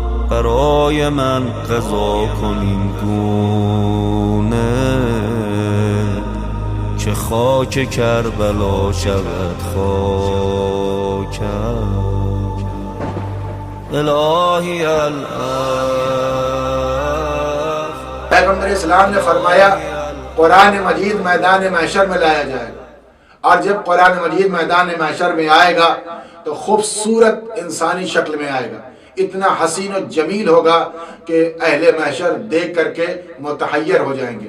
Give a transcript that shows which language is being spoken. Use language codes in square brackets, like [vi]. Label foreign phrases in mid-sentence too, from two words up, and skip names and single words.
[fa] برای من قضا کن این گونه که خاک کربلا شود خاکم. الہی [ur] پیغمبر اسلام نے فرمایا قرآن مجید میدان محشر میں لایا جائے گا، اور جب قرآن مجید میدان محشر میں آئے گا تو خوبصورت انسانی شکل میں آئے گا، اتنا حسین و جمیل ہوگا کہ اہل محشر دیکھ کر کے متحیر ہو جائیں گے۔